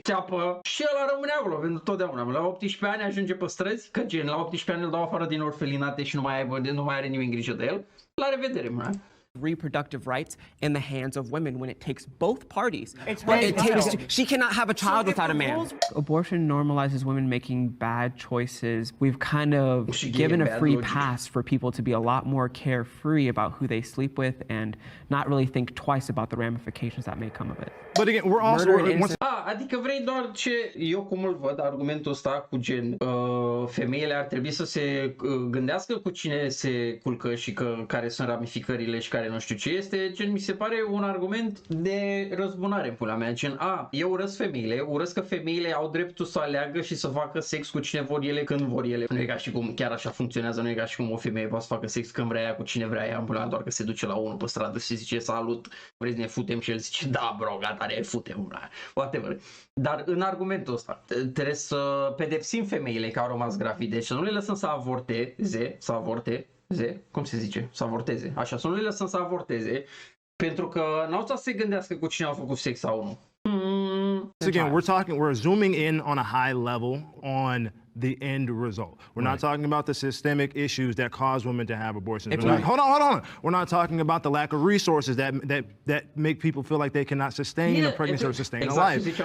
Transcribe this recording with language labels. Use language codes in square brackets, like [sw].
[ro] Ceapă și ăla rămâne acolo pentru totdeauna. La 18 ani ajunge pe străzi, că gen, la 18 ani îl dau afară din orfelinate și nu mai are nimeni grijă de el. La revedere, mă. [en] reproductive rights in the hands of women when it takes both parties. She cannot have a child without a man. Abortion normalizes women making bad choices. We've kind of given a free pass for people to be a lot more carefree about who they sleep with and not really think twice about the ramifications that may come of it. But again, we're also [ro] adică vrei doar ce, eu cum îl văd, argumentul ăsta cu gen, femeile ar trebui să se gândească cu cine se culcă și care sunt ramificările și care nu știu ce este, gen, mi se pare un argument de răzbunare în pula mea, gen, eu urăsc femeile, urăsc că femeile au dreptul să aleagă și să facă sex cu cine vor ele, când vor ele. Nu e ca și cum chiar așa funcționează, nu e ca și cum o femeie poate să facă sex când vrea ea cu cine vrea ea, în pula mea, doar că se duce la unul pe stradă și zice salut, vrei să ne futem și el zice da bro, gata, ne futem, whatever. Dar în argumentul ăsta trebuie să pedepsim femeile care au rămas gravide și să nu le lăsăm să avorteze, cum se zice? Să avorteze. Așa, să nu le lăsăm să avorteze, pentru că n-au să se gândească cu cine au făcut sex sau nu. [en] So again, we're zooming in on a high level on the end result. We're not talking about the systemic issues that cause women to have abortions. Hold on. We're not talking about the lack of resources that make people feel like they cannot sustain a pregnancy or sustain a life.